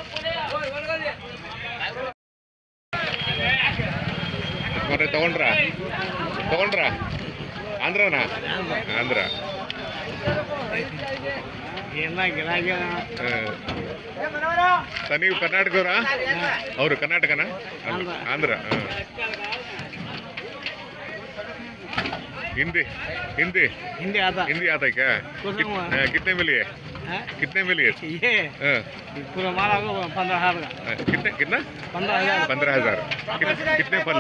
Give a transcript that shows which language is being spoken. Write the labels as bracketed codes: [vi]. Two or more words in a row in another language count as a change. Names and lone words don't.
[kn] ತಗೊಂಡ್ರ ಆಂಧ್ರನಾ? ಆಂಧ್ರ. ನೀವು ಕರ್ನಾಟಕವ್ರಾ? ಅವರು ಕರ್ನಾಟಕನಾ? ಆಂಧ್ರ. [hi] हिंदी हिंदी हिंदी आता है क्या? कितने में लिए? ये पूरा माला को 15,000 का। कितने कितना? 15,000. कितने फल?